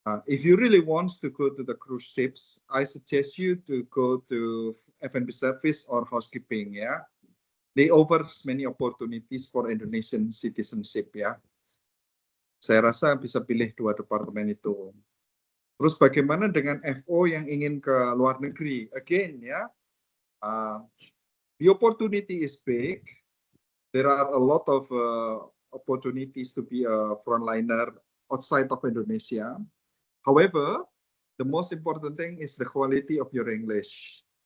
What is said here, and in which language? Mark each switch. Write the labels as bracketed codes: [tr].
[en] If you really want to go to the cruise ships, I suggest you to go to F&B service or housekeeping ya. They offer many opportunities for Indonesian citizenship ya. [id] Saya rasa bisa pilih 2 departemen itu. Terus bagaimana dengan FO yang ingin ke luar negeri? [en] Again ya, the opportunity is big. There are a lot of opportunities to be a frontliner outside of Indonesia. However, the most important thing is the quality of your English.